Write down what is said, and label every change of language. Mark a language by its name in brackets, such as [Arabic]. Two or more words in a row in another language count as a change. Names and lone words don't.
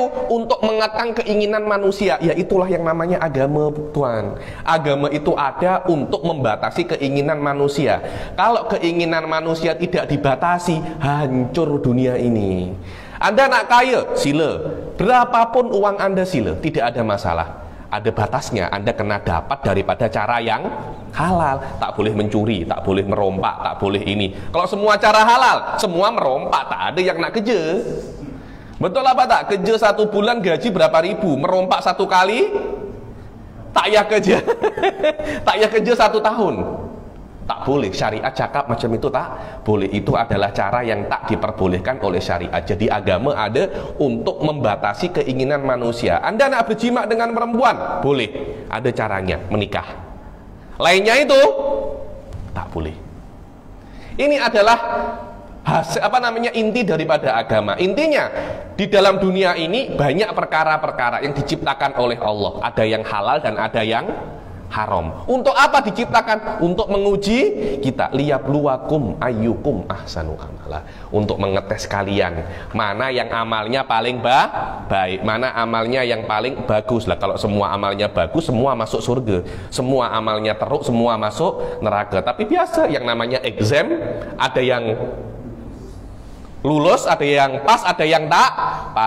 [Malay] Untuk mengekang keinginan manusia. Ya itulah yang namanya agama, Tuhan. Agama itu ada untuk membatasi keinginan manusia. Kalau keinginan manusia tidak dibatasi, hancur dunia ini. Anda nak kaya, sila. Berapapun uang Anda sila, tidak ada masalah. Ada batasnya, Anda kena dapat daripada cara yang halal. Tak boleh mencuri, tak boleh merompak, tak boleh ini. Kalau semua cara halal, semua merompak, tak ada yang nak kerja. Betul apa tak? Kerja 1 bulan gaji berapa ribu, merompak 1 kali, tak payah kerja. Tak payah kerja 1 tahun. Tak boleh, syariat cakap macam itu tak boleh. Itu adalah cara yang tak diperbolehkan oleh syariat. Jadi agama ada untuk membatasi keinginan manusia. Anda nak berjima dengan perempuan, boleh, ada caranya, menikah. Lainnya itu tak boleh. Ini adalah inti daripada agama. Intinya di dalam dunia ini banyak perkara-perkara yang diciptakan oleh Allah. Ada yang halal dan ada yang haram. Untuk apa diciptakan? Untuk menguji kita, [Arabic] ليبلوكم أيكم أحسن عملا. [Malay] Untuk mengetes kalian mana yang amalnya paling baik, mana amalnya yang paling bagus. Lah kalau semua amalnya bagus, semua masuk surga. Semua amalnya teruk, semua masuk neraka. Tapi biasa yang namanya exam, ada yang lulus, ada yang pas, ada yang tak pas.